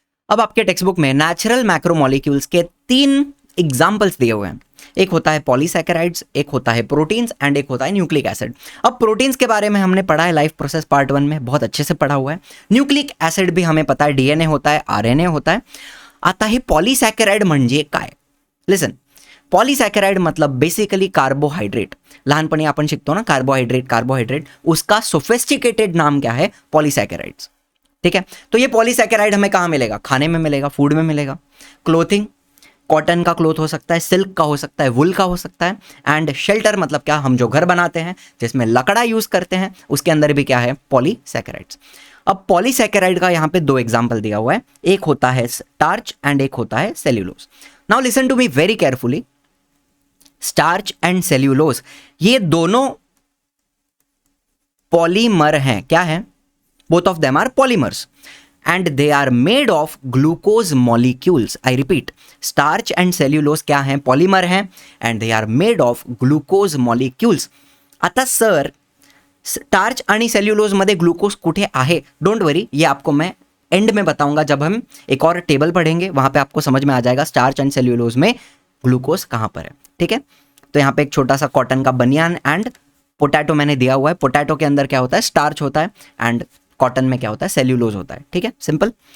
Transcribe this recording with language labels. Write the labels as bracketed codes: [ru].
[hi] अब आपके text book में नेचुरल मैक्रोमोलिक्यूल्स के 3 एग्जाम्पल्स दिए हुए हैं। एक होता है पॉलीसैकेराइड्स, एक होता है प्रोटीन्स एंड एक होता है न्यूक्लिक एसिड। अब प्रोटीन्स के बारे में हमने पढ़ा है लाइफ प्रोसेस पार्ट 1 में, बहुत अच्छे से पढ़ा हुआ है। न्यूक्लिक एसिड भी हमें पता है, डीएनए होता है, आरएनए होता है। [mr] आता है पॉलीसैकेराइड म्हणजे काय? [hi] लिसन, पॉलीसैकेराइड मतलब बेसिकली कार्बोहाइड्रेट। [mr] लहानपणी आपण शिकतो ना [hi] कार्बोहाइड्रेट, उसका सोफिस्टिकेटेड नाम क्या है? पॉलीसैकेराइड्स। ठीक है, तो ये पॉलीसैकेराइड हमें कहाँ मिलेगा? खाने में मिलेगा, फूड में मिलेगा। क्लोथिंग, कॉटन का क्लोथ हो सकता है, सिल्क का हो सकता है, वुल का हो सकता है। एंड शेल्टर मतलब क्या? हम जो घर बनाते हैं जिसमें लकड़ा यूज करते हैं, उसके अंदर भी क्या है? पॉलीसैकेराइड्स। अब पॉलीसैकेराइड का यहाँ पे 2 एग्जाम्पल दिया हुआ है, एक होता है स्टार्च एंड एक होता है cellulose. [en] now listen to me very carefully, [hi] starch and cellulose ये दोनों पॉलीमर हैं। क्या है? [en] Both of them are polymers and they are made of glucose molecules. I repeat, starch and cellulose [hi] क्या हैं? पॉलीमर हैं [en] and they are made of glucose molecules. [mr] आता sir starch आणि सेल्युलोज मध्ये ग्लूकोज कुठे आहे? [en] don't worry, [hi] ये आपको मैं एंड में बताऊंगा जब हम एक और टेबल पढ़ेंगे, वहां पे आपको समझ में आ जाएगा स्टार्च एंड सेल्युलोज में ग्लूकोज कहां पर है। ठीक है, तो यहाँ पे एक छोटा सा कॉटन का बनियान एंड पोटैटो मैंने दिया हुआ है। पोटैटो के अंदर क्या होता है? स्टार्च होता है एंड कॉटन में क्या होता है? सेल्यूलोज होता है। ठीक है, सिंपल।